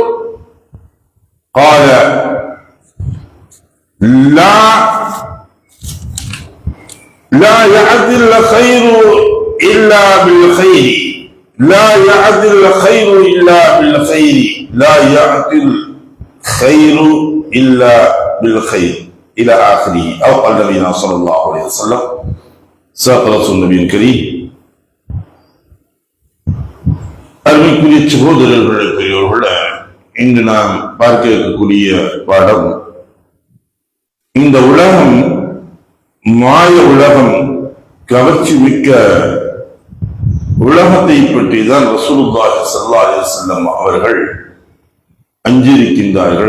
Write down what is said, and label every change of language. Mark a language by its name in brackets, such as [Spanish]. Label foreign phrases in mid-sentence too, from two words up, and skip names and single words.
[Arabic] قال: لا يعدل الخير إلا بالخير، لا يعدل الخير إلا بالخير، لا يعدل خير إلا بالخير إلى آخره، أو قال نبينا صلى الله عليه وسلم. صدق رسول النبي الكريم. [Tamil] அருமைக்குரிய சகோதரர்களே, பெரியோர்களே, இன்று நாம் பார்க்க இருக்கக்கூடிய பாடம், இந்த உலகம் மாய உலகம், கவர்ச்சி மிக்க உலகத்தை பற்றி தான் [Arabic] رسول الله صلى الله عليه وسلم [Tamil] அவர்கள் அஞ்சிருக்கின்றார்கள்.